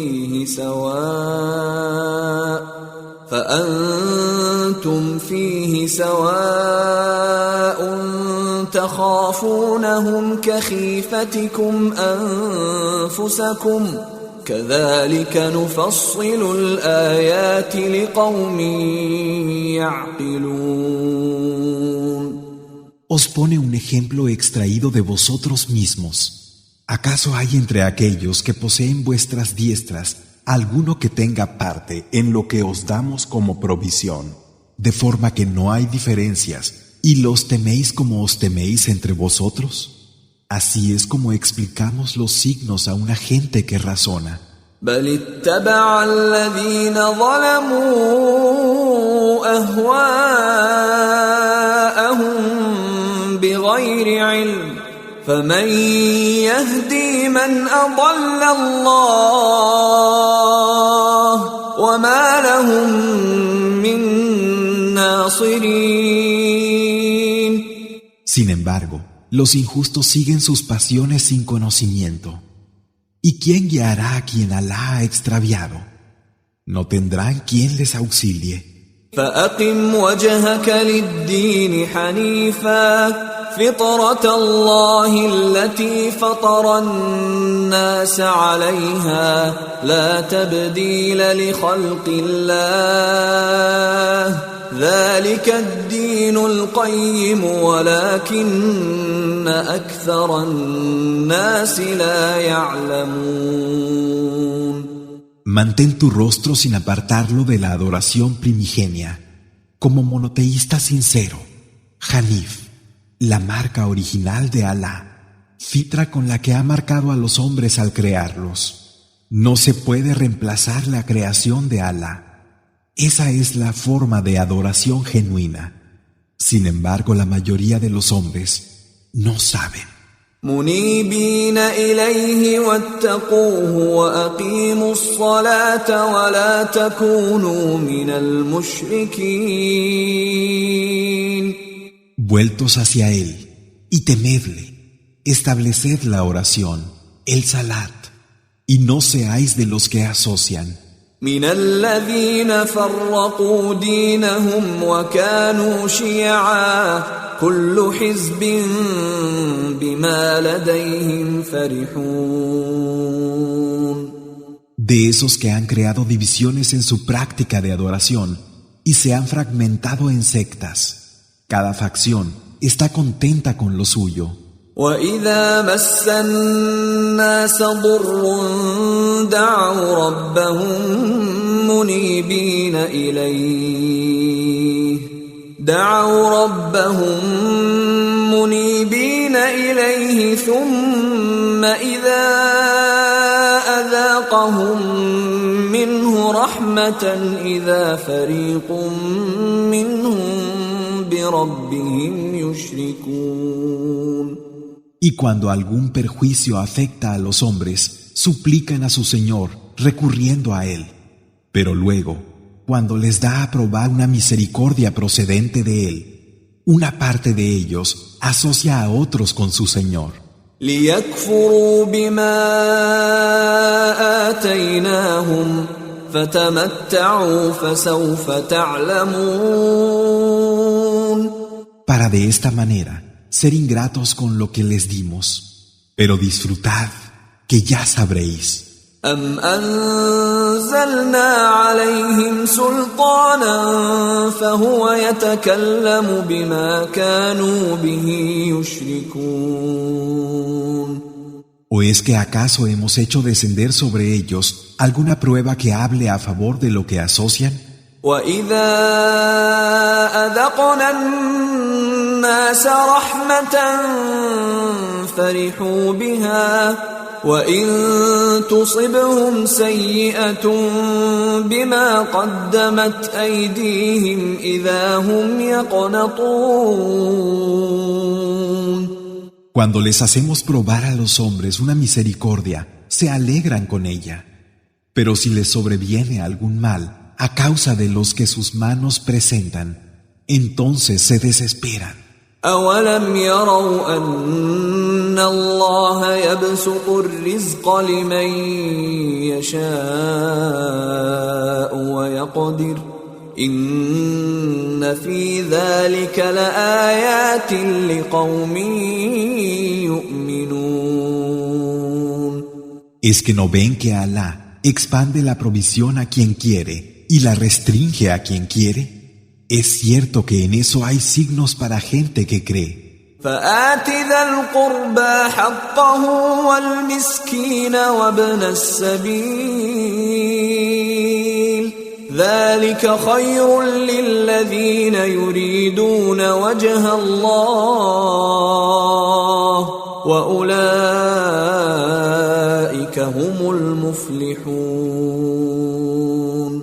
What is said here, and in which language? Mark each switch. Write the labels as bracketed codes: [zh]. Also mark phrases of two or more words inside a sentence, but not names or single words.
[ar] فيه سواء تخافونهم كخيفتكم أنفسكم كذلك نفصل الآيات لقوم يعقلون. [es] Os pone un ejemplo extraído de vosotros mismos. ¿Acaso hay entre aquellos que poseen vuestras diestras alguno que tenga parte en lo que os damos como provisión, de forma que no hay diferencias, y los teméis como os teméis entre vosotros? Así es como explicamos los signos a una gente que razona. [ar] بل اتبع الذين ظلموا أهواءهم بغير علم فمن يهدي من أضل الله وما لهم من ناصرين. [es] Sin embargo, los injustos siguen sus pasiones sin conocimiento. ¿Y quién guiará a quien Alá ha extraviado? No tendrán quien les auxilie. [ar] فأقم وجهك للدين حنيفا فطرة الله التي فطر الناس عليها لا تبديل لخلق الله ذلك الدين القيم ولكن أكثر الناس لا يعلمون. [es] Mantén tu rostro sin apartarlo de la adoración primigenia, como monoteísta sincero, Hanif, la marca original de Alá, fitra con la que ha marcado a los hombres al crearlos. No se puede reemplazar la creación de Alá. Esa es la forma de adoración genuina. Sin embargo, la mayoría de los hombres no saben. [ar] منيبين إليه واتقوه وأقيموا الصلاة ولا تكونوا من المشركين. [es] Vueltos hacia él y temedle, estableced la oración, el salat, y no seáis de los que asocian. [ar] من الذين فرقوا دينهم وكانوا شيعا كل حزب بما لديهم فرحون. [es] De esos que han creado divisiones en su práctica de adoración y se han fragmentado en sectas. Cada facción está contenta con lo suyo. [ar] وَإِذَا مَسَّ النَّاسَ ضُرٌّ دَعَوْا رَبَّهُم مُنِيبِينَ إِلَيْهِ ثُمَّ إِذَا أَذَاقَهُم مِّنْهُ رَحْمَةً إِذَا فَرِيقٌ مِّنْهُم بِرَبِّهِمْ يُشْرِكُونَ. [es] Y cuando algún perjuicio afecta a los hombres, suplican a su Señor, recurriendo a Él. Pero luego, cuando les da a probar una misericordia procedente de Él, una parte de ellos asocia a otros con su Señor. [ar] لِيَكْفُرُوا بِمَا آتَيْنَاهُمْ فَتَمَتَّعُوا فَسَوْفَ تَعْلَمُونَ. [es] Para de esta manera ser ingratos con lo que les dimos, pero disfrutad, que ya sabréis. [ar] أَمْ أَنزَلْنَا عَلَيْهِمْ سُلْطَانًا فَهُوَ يَتَكَلَّمُ بِمَا كَانُوا بِهِ يُشْرِكُونَ. [es] ¿O es que acaso hemos hecho descender sobre ellos alguna prueba que hable a favor de lo que asocian? [ar] وَإِذَا أَذَقْنَا النَّاسَ رَحْمَةً فَرِحُوا بِهَا وَإِن تُصِبْهُمْ سَيِّئَةٌ بِمَا قَدَّمَتْ أَيْدِيهِمْ إِذَا هُمْ يَقْنَطُونَ. [es] Cuando les hacemos probar a los hombres una misericordia, se alegran con ella. Pero si les sobreviene algún mal a causa de los que sus manos presentan, entonces se desesperan. [ar] أَوَلَمْ يَرَوْا أَنَّ اللَّهَ يَبْسُطُ الرِّزْقَ لِمَن يَشَاءُ وَيَقْدِرُ إِنَّ فِي ذَلِكَ لَآيَاتٍ لِقَوْمٍ يُؤْمِنُونَ. [es] ¿Es que no ven que Alá expande la provisión a quien quiere y la restringe a quien quiere? Es cierto que en eso hay signos para gente que cree. [ar] فَآتِ ذَا الْقُرْبَى حَقَّهُ وَالْمِسْكِينَ وَابْنَ السَّبِيلِ ذَلِكَ خَيْرٌ لِلَّذِينَ يُرِيدُونَ وَجْهَ اللَّهِ وَأُولَئِكَ هُمُ الْمُفْلِحُونَ.